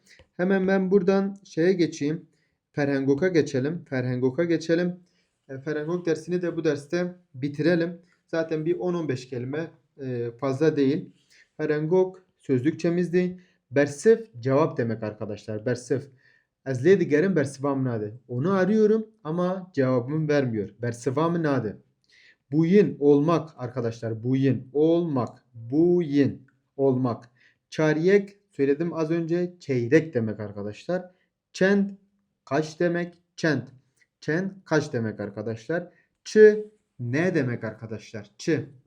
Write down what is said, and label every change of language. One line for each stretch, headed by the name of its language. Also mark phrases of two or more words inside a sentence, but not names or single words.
Turkish: Hemen ben buradan şeye geçeyim. Ferhengok'a geçelim. Ferhengok'a geçelim. Ferhengok dersini de bu derste bitirelim. Zaten bir 10-15 kelime fazla değil. Ferhengok sözlükçemizdi. Bersif cevap demek arkadaşlar. Bersif.
Kurdish: Ez lê digerim bersiva min nade.
Turkish: Onu arıyorum ama cevabımı vermiyor.
Kurdish: Bersiva min nade. Buyin
Turkish: olmak arkadaşlar. Buyin olmak. Buyin olmak. Çaryek söyledim az önce çeyrek demek arkadaşlar. Çend kaç demek? Çend. Çend kaç demek arkadaşlar? Çı ne demek arkadaşlar? Çı.